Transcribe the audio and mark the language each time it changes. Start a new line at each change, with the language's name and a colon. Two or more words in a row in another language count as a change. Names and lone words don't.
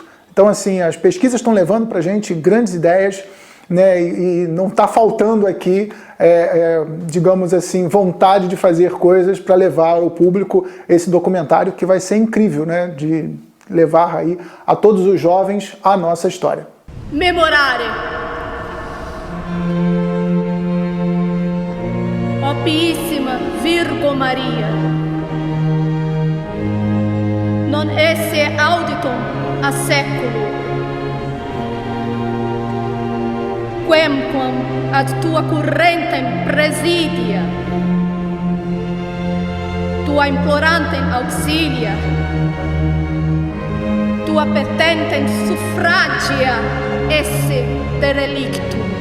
Portuguese: Então, assim, as pesquisas estão levando para a gente grandes ideias, né, e não está faltando aqui, digamos assim, vontade de fazer coisas para levar ao público esse documentário que vai ser incrível, né, de levar aí a todos os jovens a nossa história.
Latin: Memorare. Ó Piissima Virgo Maria, non esse auditum a seculo, quemquam ad tua currentem presidia, tua implorantem auxilia, tua petentem suffragia esse derelictum.